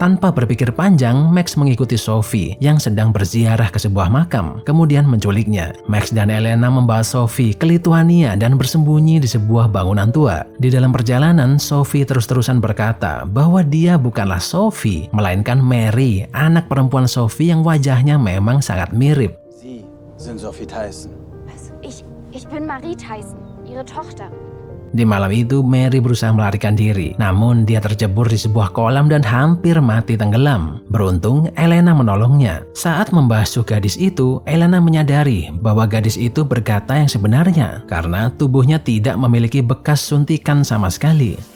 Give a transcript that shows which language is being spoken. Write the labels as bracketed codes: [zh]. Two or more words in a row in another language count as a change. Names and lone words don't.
[id] Tanpa berpikir panjang, Max mengikuti Sophie yang sedang berziarah ke sebuah makam, kemudian menculiknya. Max dan Elena membawa Sophie ke Lituania dan bersembunyi di sebuah bangunan tua. Di dalam perjalanan, Sophie terus-terusan berkata bahwa dia bukanlah Sophie, melainkan Mary, anak perempuan Sophie yang wajahnya memang sangat mirip. [de] Sie sind Sophie Tyson. Was? Ich bin Marie Tyson, ihre Tochter. [id] Di malam itu, Mary berusaha melarikan diri, namun dia terjebur di sebuah kolam dan hampir mati tenggelam. Beruntung, Elena menolongnya. Saat membasuh gadis itu, Elena menyadari bahwa gadis itu berkata yang sebenarnya karena tubuhnya tidak memiliki bekas suntikan sama sekali.